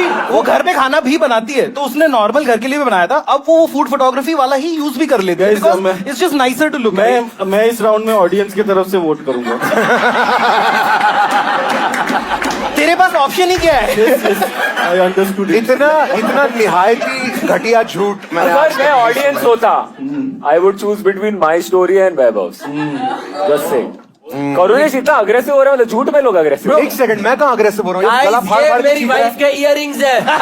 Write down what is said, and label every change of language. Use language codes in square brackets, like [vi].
[hi] वो घर पे खाना भी बनाती है, तो उसने नॉर्मल घर के लिए भी बनाया था, अब वो फूड फोटोग्राफी वाला ही यूज भी कर लेती है, [en] It's just nicer to look. [hi] मैं इस राउंड में ऑडियंस की तरफ से वोट करूंगा। तेरे पास ऑप्शन ही क्या है? [en] I understood it. [hi] इतना निहायती घटिया झूठ मैंने अगर मैं ऑडियंस होता, [en] I would choose between my story and Vaibhav's. Just say. [hi] Karunesh इतना अग्रेसिव हो रहा है, मतलब झूठ में लोग अग्रेसिव। एक सेकंड, मैं कहाँ अग्रेसिव हो रहा हूँ? गला फाड़ फाड़ मेरी वाइफ के इयररिंग्स है।